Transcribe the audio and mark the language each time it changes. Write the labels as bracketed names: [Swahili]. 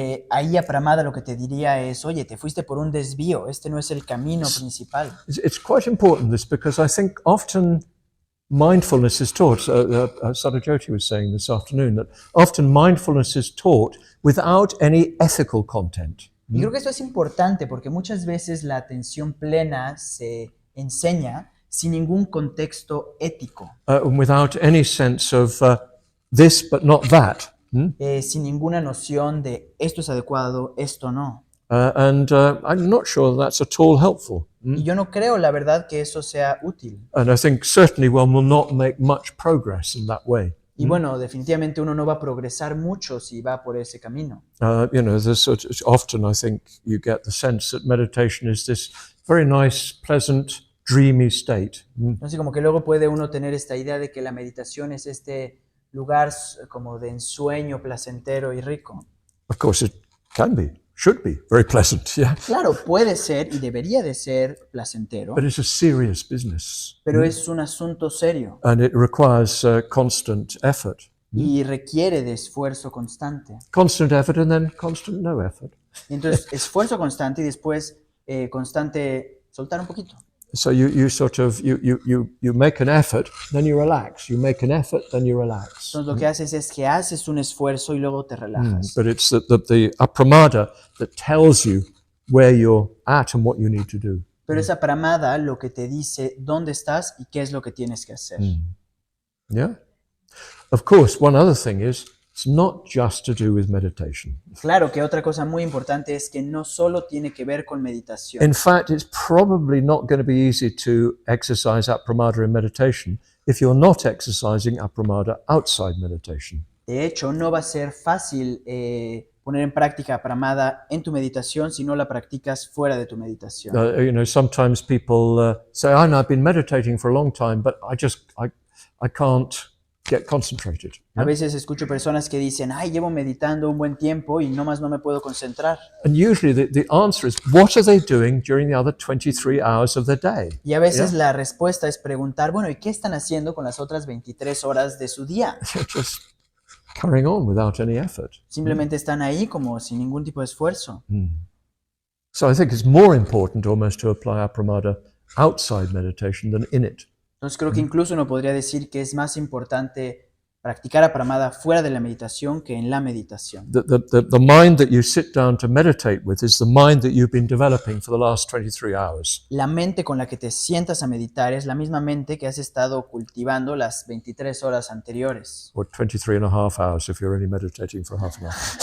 [Spanish] Ahí Apramada lo que te diría es, oye, te fuiste por un desvío, este no es el camino principal. [English] It's quite important this, because I think often mindfulness is taught. Sadhujyoti was saying this afternoon that often mindfulness is taught without any ethical content. [Spanish] Y creo que esto es importante porque muchas veces la atención plena se enseña sin ningún contexto ético, [English] Without any sense of this but not that. [Spanish] sin ninguna noción de esto es adecuado, esto no. [English] And I'm not sure that's at all helpful. [Spanish] Y yo no creo, la verdad, que eso sea útil. [English] And I think certainly one will not make much progress in that way. [Spanish] Y bueno, definitivamente uno no va a progresar mucho si va por ese camino. [English] Often I think you get the sense that meditation is this very nice, pleasant, dreamy state. [Spanish] Así como que luego puede uno tener esta idea de que la meditación es este lugar como de ensueño placentero y rico. [English] Of course, it can be, should be very pleasant, yeah. [Spanish] Claro, puede ser y debería de ser placentero, [English] But it's a serious business, [Spanish] pero es un asunto serio [English] and it requires constant effort. [Spanish] y requiere de esfuerzo constante. [English] Constant effort, and then constant no effort. [Spanish] Entonces, esfuerzo constante y después constante soltar un poquito. [English] So you sort of you make an effort, then you relax. You make an effort, then you relax. [Spanish] Entonces, lo que haces es que haces un esfuerzo y luego te relajas. [English] But it's the apramada that tells you where you're at and what you need to do. [Spanish] Pero esa Apramada lo que te dice dónde estás y qué es lo que tienes que hacer. [English] Yeah? Of course, one other thing is, it's not just to do with meditation. [Spanish] Claro que otra cosa muy importante es que no solo tiene que ver con meditación. [English] In fact, it's probably not going to be easy to exercise apramada in meditation if you're not exercising apramada outside meditation. [Spanish] De hecho, no va a ser fácil poner en práctica Apramada en tu meditación si no la practicas fuera de tu meditación. [English] Sometimes people say, "I know I've been meditating for a long time, but I can't get concentrated." [Spanish] A veces escucho personas que dicen, ay, llevo meditando un buen tiempo y nomás no me puedo concentrar. [English] And usually the answer is, what are they doing during the other 23 hours of their day? [Spanish] Y a veces la respuesta es preguntar, bueno, ¿y qué están haciendo con las otras 23 horas de su día? [English] They're just carrying on without any effort. [Spanish] Simplemente están ahí como sin ningún tipo de esfuerzo. [English] So I think it's more important almost to apply Appramada outside meditation than in it. [Spanish] Entonces creo que incluso uno podría decir que es más importante practicar Appramada fuera de la meditación que en la meditación. [English] The mind that you sit down to meditate with is the mind that you've been developing for the last 23 hours. [Spanish] La mente con la que te sientas a meditar es la misma mente que has estado cultivando las 23 horas anteriores. [English] Or 23 and a half hours if you're only meditating for half an hour.